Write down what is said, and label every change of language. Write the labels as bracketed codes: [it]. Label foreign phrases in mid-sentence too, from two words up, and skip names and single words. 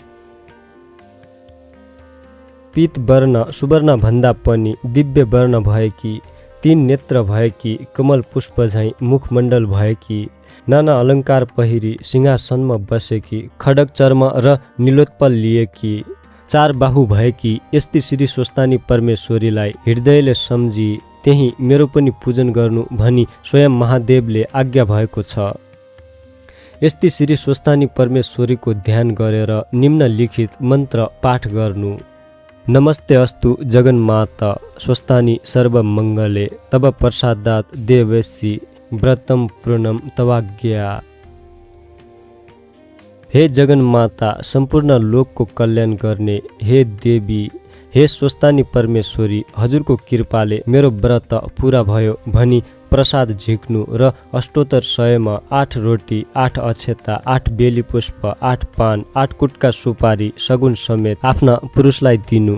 [ne] पीत वर्ण सुवर्ण भन्दा पनि दिव्य वर्ण भएकी, 3 नेत्र भएकी, कमल पुष्प झैं मुखमण्डल भएकी, नाना अलङ्कार पहिरी सिंहासनमा बसेकी, खड्ग चर्म र नीलोत्पल लिएकी, 4 बाहु भएकी यस्ती श्री स्वस्तानी परमेश्वरीलाई हृदयले सम्झी त्यही मेरो पनि पूजन गर्नु भनी स्वयं महादेवले आज्ञा भएको छ। यस्ती श्री स्वस्तानी परमेश्वरीको ध्यान गरेर निम्नलिखित मन्त्र पाठ गर्नु। [sa] नमस्ते अस्तु जगन्माता स्वस्तानी सर्वमङ्गले तब प्रसादात् देवैसी व्रतम पूर्णम तवाज्ञा। [ne] हे जगन्माता, सम्पूर्ण लोकको कल्याण गर्ने हे देवी, हे स्वस्तानी परमेश्वरी, हजुरको कृपाले मेरो व्रत पुरा भयो भनी प्रसाद झिक्नु र अष्टोत्तर 100मा 8 रोटी, 8 अक्षता, 8 बेली पुष्प, 8 पान, 8 कुटका सुपारी सगुन समेत आफ्ना पुरुषलाई दिनु।